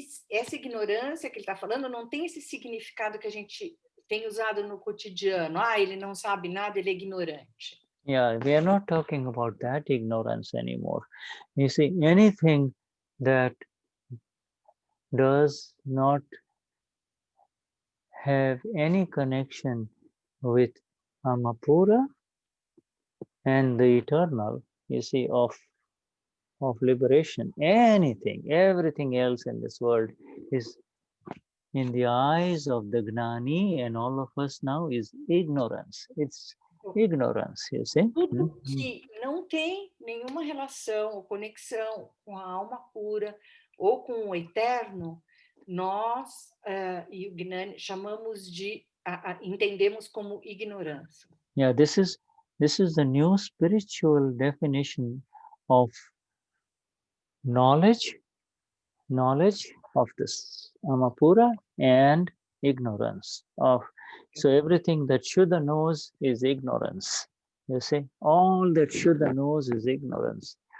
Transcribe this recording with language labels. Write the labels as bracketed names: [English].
[Portuguese] Essa ignorância que ele está falando não tem esse significado que a gente tem usado no cotidiano. Ele não sabe nada, ele é ignorante. [English] Yeah, we are not talking about that ignorance anymore. You see, anything that does not have any connection with Amapura and the eternal, you see, of liberation, everything else in this world is, in the eyes of the Gnani and all of us now, is ignorance. It's ignorance, you see. [Portuguese] Tudo que não tem nenhuma relação ou conexão com a alma pura ou com o eterno, nós e o Gnani chamamos entendemos como ignorância. [English] Yeah, this is the new spiritual definition of knowledge of this Amapura and ignorance of. So everything that Shuddha knows is ignorance. You see, all that Shuddha knows is ignorance.